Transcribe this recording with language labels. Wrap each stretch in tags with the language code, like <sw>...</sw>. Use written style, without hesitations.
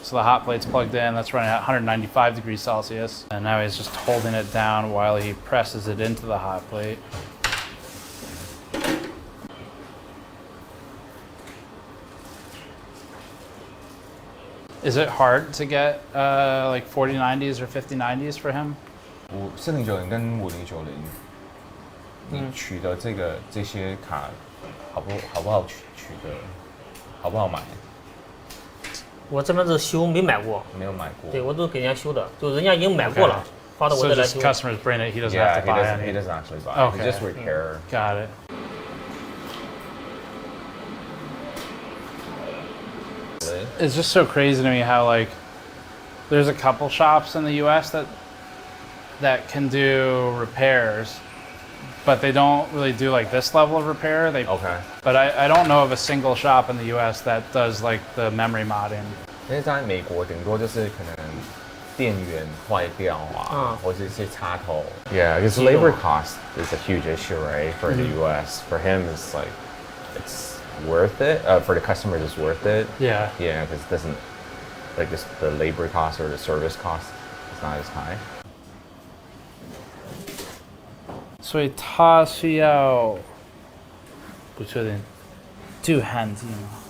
<en>So the hot plate's plugged in, that's running at 195 degrees Celsius, and now he's just holding it down while he presses it into the hot plate. Is it hard to get like 4090s or 5090s for him?</en> <zh>4090跟5090，你取的这些卡好不好取得？好不好买？我这边是修，没买过。没有买过。对，我都给人家修的，就人家已经买过了，发到我这来修。</zh> <en>So just customers bring it, he doesn't have to buy it. He doesn't actually buy it. Okay. He just repair. Got it. It's just so crazy to me how like there's a couple shops in the US that can do repairs, but they don't really do like this level of repair. But I don't know of a single shop in the US that does like the memory modding.</en> <zh>因为在美国顶多就是可能电源坏掉啊，或者一些插头。</zh> <en>Yeah, because labor cost is a huge issue, right? For the US, for him, it's like it's worth it. For the customers, it's worth it. Yeah. Yeah, because it doesn't like the labor cost or the service cost is not as high.</en> <zh>所以他需要不确定镀焊剂吗？</zh>